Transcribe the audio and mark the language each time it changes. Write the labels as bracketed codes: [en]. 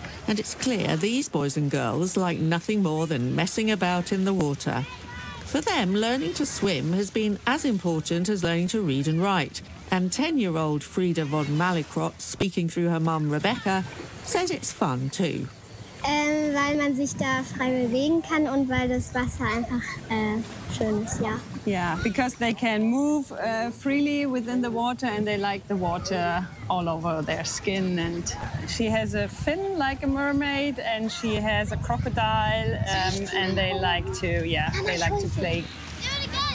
[en] And it's clear these boys and girls like nothing more than messing about in the water. For them, learning to swim has been as important as learning to read and write. And 10-year-old Frieda von Malikrot, speaking through her mum Rebecca, says it's fun too. [de] Weil man sich da frei bewegen kann und weil das Wasser einfach schön ist, ja. [en] Yeah, because they can move freely within the water and they like the water all over their skin. And she has a fin like a mermaid and she has a crocodile and they like to play. Do it